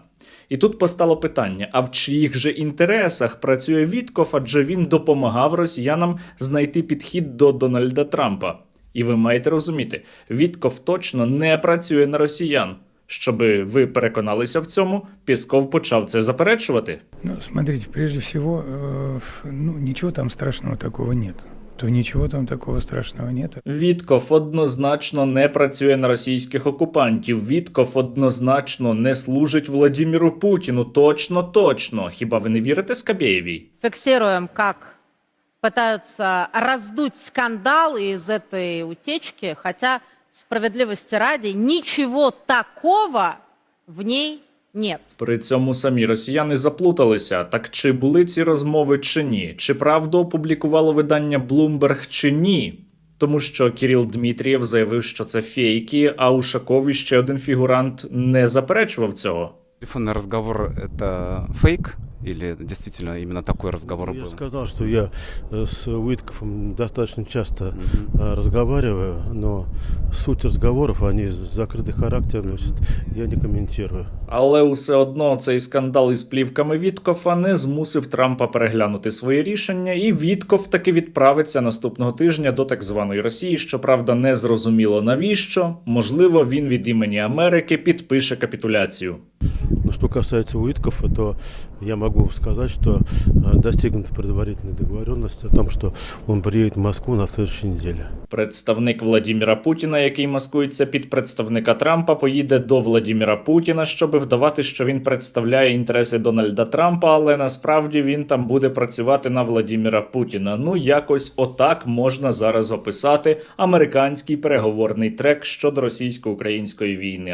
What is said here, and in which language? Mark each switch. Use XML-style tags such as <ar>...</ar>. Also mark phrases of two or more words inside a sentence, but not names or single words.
<uk>І тут постало питання, а в чиїх же інтересах працює Віткоф, адже він допомагав росіянам знайти підхід до Дональда Трампа. І ви маєте розуміти, Віткоф точно не працює на росіян. Щоби ви переконалися в цьому, Пєсков почав це заперечувати.</uk> <ru>Ну, смотрите, прежде всего, ничего там страшного такого нет.</ru> <uk>То нічого там такого страшного нет. Віткоф однозначно не працює на російських окупантів. Віткоф однозначно не служить Владіміру Путіну. Точно. Хіба ви не вірите Скабєєвій?</uk> <ru>Фиксируем, как пытаются раздуть скандал из этой утечки, хотя, справедливости ради, ничего такого в ней нет.</ru> <uk>При цьому самі росіяни заплуталися. Так чи були ці розмови чи ні? Чи правду опублікувало видання Bloomberg чи ні? Тому що Кирил Дмитрієв заявив, що це фейки, а Ушаков і ще один фігурант не заперечував цього.</uk> <ru>Телефонный разговор – это фейк? Или действительно именно такой разговор был? Я сказал, что я с Уиткофом достаточно часто разговариваю, но суть разговоров, они закрытый характер носят, я не комментирую.</ru> <uk>Але усе одно цей скандал із плівками Віткофа не змусив Трампа переглянути своє рішення, і Віткоф таки відправиться наступного тижня до так званої Росії, щоправда, не зрозуміло навіщо. Можливо, він від імені Америки підпише капітуляцію.</uk> <ru>Но что касается Уиткофа, то я могу сказать, что достигнута предварительная договоренность о том, что он приедет в Москву на следующей неделе.</ru> <uk>Представник Владіміра Путіна, який маскується під представника Трампа, поїде до Владіміра Путіна, щоб вдавати, що він представляє інтереси Дональда Трампа, але насправді він там буде працювати на Владіміра Путіна. Ну, якось отак можна зараз описати американський переговорний трек щодо російсько-української війни.</uk>